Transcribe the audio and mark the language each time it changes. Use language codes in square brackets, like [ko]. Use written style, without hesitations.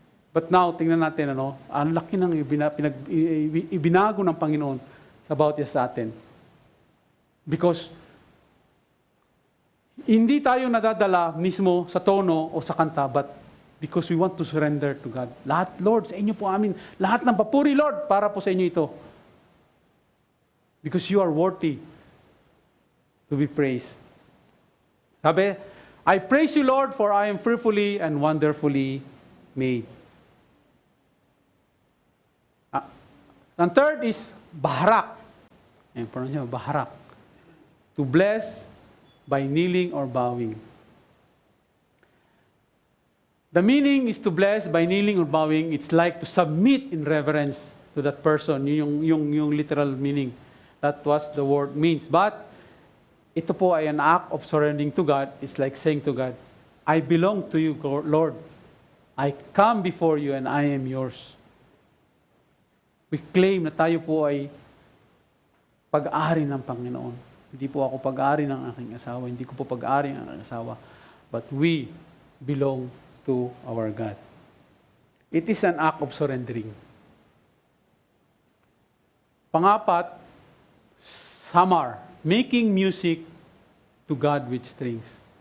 [en] But now, [tl] tingnan natin, ang laki ng ibinago ng Panginoon about sa atin. Because, hindi tayo nadadala mismo sa tono o sa kanta, [en] but because we want to surrender to God. [tl] Lahat, Lord, sa inyo po amin. Lahat ng papuri, Lord, para po sa inyo ito. [en] Because you are worthy to be praised. Sabi, I praise you, Lord, for I am fearfully and wonderfully made. [tl] Ang third is baharak. Ayan, parang nyo, baharak. [en] To bless by kneeling or bowing. The meaning is to bless by kneeling or bowing. It's like to submit in reverence to that person. Yung literal meaning. That was the word means. But, [tl] ito po ay [en] an act of surrendering to God. It's like saying to God, I belong to you, Lord. I come before you and I am yours. We claim [tl] na tayo po ay pag-ari ng Panginoon. Hindi po ako pag-ari ng aking asawa. Hindi ko po pag-ari ng aking asawa. [en] But we belong to our God. It is an act of surrendering. [tl] Pangapat, samar. [en] Making music to God with strings.